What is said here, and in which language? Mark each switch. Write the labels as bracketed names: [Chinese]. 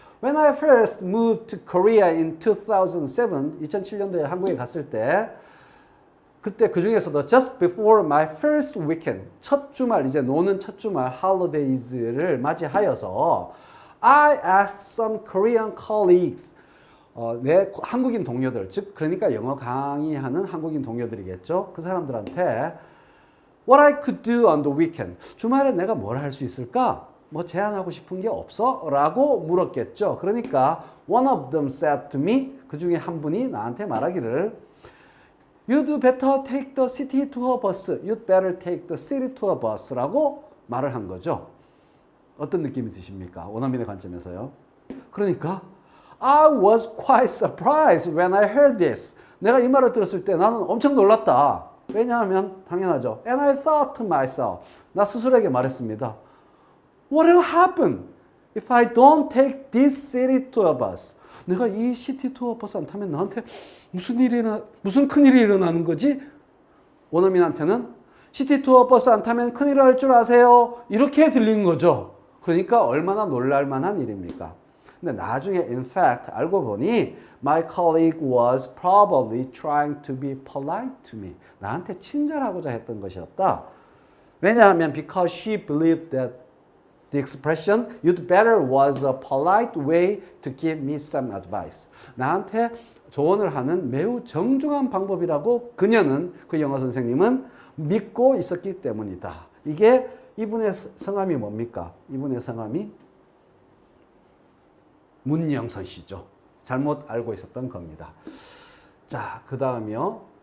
[English] When I first moved to Korea in 2007, [Korean] 2007년도에 한국에 갔을 때 그때 그 중에서도 [English] just before my first weekend, [Korean] 첫 주말, 이제 노는 첫 주말, holidays를 맞이하여서 [English] I asked some Korean colleagues, [Korean] 내 한국인 동료들, 즉 그러니까 영어 강의하는 한국인 동료들이겠죠. 그 사람들한테 [English] What I could do on the weekend. [Korean] 주말에 내가 뭘 할 수 있을까? 뭐 제안하고 싶은 게 없어? 라고 물었겠죠. 그러니까 [English] one of them said to me, [Korean] 그 중에 한 분이 나한테 말하기를 [English] You'd better take the city tour bus. You'd better take the city tour bus. [Korean] 라고 말을 한 거죠. 어떤 느낌이 드십니까? 원어민의 관점에서요. 그러니까 [English] I was quite surprised when I heard this. [Korean] 내가 이 말을 들었을 때 나는 엄청 놀랐다. 왜냐하면 당연하죠. [English] And I thought to myself. [Korean] 나 스스로에게 말했습니다. [English] What will happen if I don't take this city tour bus? [Korean] 내가 이 시티 투어 버스 안 타면 나한테 무슨 큰일이 일어나는 거지? 원어민한테는 시티 투어 버스 안 타면 큰일 날 줄 아세요? 이렇게 들린 거죠. 그러니까 얼마나 놀랄 만한 일입니까? 근데 나중에 [English] in fact [Korean] 알고 보니 [English] my colleague was probably trying to be polite to me. [Korean] 나한테 친절하고자 했던 것이었다. 왜냐하면 [English] because she believed that the expression you'd better was a polite way to give me some advice. [Korean] 나한테 조언을 하는 매우 정중한 방법이라고 그녀는, 그 영어 선생님은 믿고 있었기 때문이다. 이게 이분의 성함이 뭡니까? 이분의 성함이 문영선 씨죠. 잘못 알고 있었던 겁니다. 자, 그 다음이요.